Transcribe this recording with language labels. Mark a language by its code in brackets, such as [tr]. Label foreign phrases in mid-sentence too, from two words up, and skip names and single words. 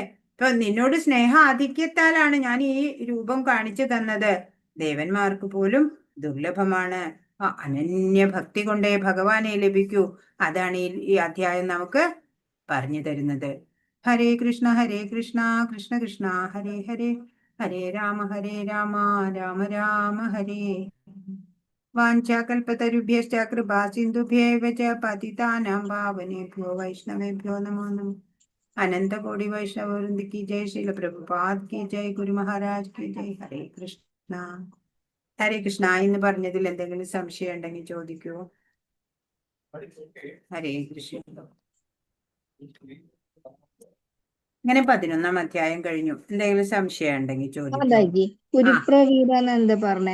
[ml] ഇപ്പൊ നിന്നോട് സ്നേഹ ആധിക്യത്താലാണ് ഞാൻ ഈ രൂപം കാണിച്ചു തന്നത്. ദേവന്മാർക്ക് പോലും ദുർലഭമാണ്. അനന്യ ഭക്തി കൊണ്ടേ ഭഗവാനെ ലഭിക്കൂ. അതാണ് ഈ അധ്യായം നമുക്ക് പറഞ്ഞു തരുന്നത്. [sa] ഹരേ കൃഷ്ണ കൃഷ്ണ കൃഷ്ണ ഹരേ ഹരേ, ഹരേ രാമ രാമ രാമ ഹരേ. വാഞ്ചാകൽപതരുഭ്യശ്ച കൃപാ സിന്ധുഭ്യേവ ച പതിതാനാം പാവനേഭ്യോ വൈഷ്ണവേഭ്യോ നമോ നമഃ. അനന്ത കോടി വൈഷ്ണവ വൃന്ദ [hi] की जय, श्रील प्रभुपाद की जय, गुरु महाराज की जय. [sa] ഹരേ കൃഷ്ണ. ഹരേ കൃഷ്ണ [ml] എന്ന് പറഞ്ഞതിൽ എന്തെങ്കിലും സംശയം ഉണ്ടെങ്കിൽ ചോദിക്കൂ. [sa] ഹരേ കൃഷ്ണ. [ml] ഇങ്ങനെ 11-ാം അധ്യായം കഴിഞ്ഞു. എന്തെങ്കിലും സംശയം ഉണ്ടെങ്കിൽ ചോദിക്കൂ. പുരുപ്രവീര എന്താ പറഞ്ഞേ?